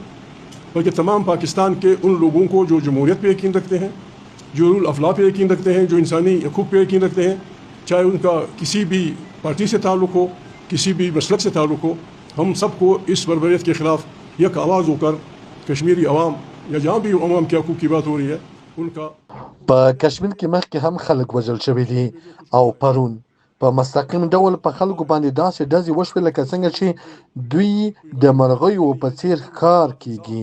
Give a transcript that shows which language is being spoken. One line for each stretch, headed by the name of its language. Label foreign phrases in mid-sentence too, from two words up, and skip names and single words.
Urdu: بلکہ تمام پاکستان کے ان لوگوں کو جو جمہوریت پے یقین رکھتے ہیں، جو رول افلا پے یقین رکھتے ہیں، جو انسانی حقوق پے یقین رکھتے ہیں، چاہے ان کا کسی بھی پارٹی سے تعلق ہو، کسی بھی مسلک سے تعلق ہو، ہم سب کو اس بربریت کے خلاف ایک آواز ہو کر کشمیری عوام یا جہاں بھی عوام کے حقوق کی بات ہو رہی ہے ان کا.
Pashto: په کشمیر کې مخکې هم خلک وژل شوي دي او پرون په مستقیم ډول په خلکو باندې داسې ډزې وشوې لکه څنګه چې دوی د مرغیو په څیر ښکار کیږي.